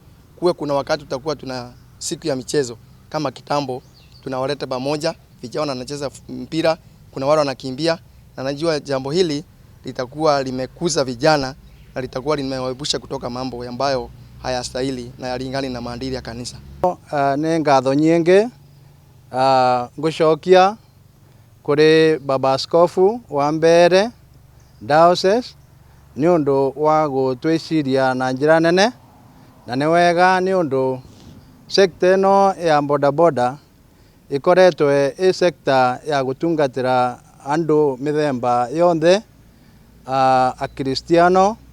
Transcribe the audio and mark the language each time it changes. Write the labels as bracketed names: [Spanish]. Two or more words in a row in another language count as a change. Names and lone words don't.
[Swahili] Kuwe kuna wakati tutakuwa tuna siku ya michezo kama kitambo, tunawaleta pamoja, vijana wanacheza mpira, kuna wale wanakimbia, na najua jambo hili litakuwa limekuza vijana na litakuwa limewaepusha kutoka mambo ambayo hayastahili na yalingani na maadili ya kanisa. [Kikuyu] Nĩ ngatho nyingĩ ngũcokia kũrĩ baba askofu wa Mbere diocese nĩ ũndũ wa gũtwĩciria na njĩra nene, na nĩ wega nĩ ũndũ sekta ĩno ya bodaboda ikoretwo ĩ sekta ya gũtungatĩra andũ mĩthemba yothe, akristiano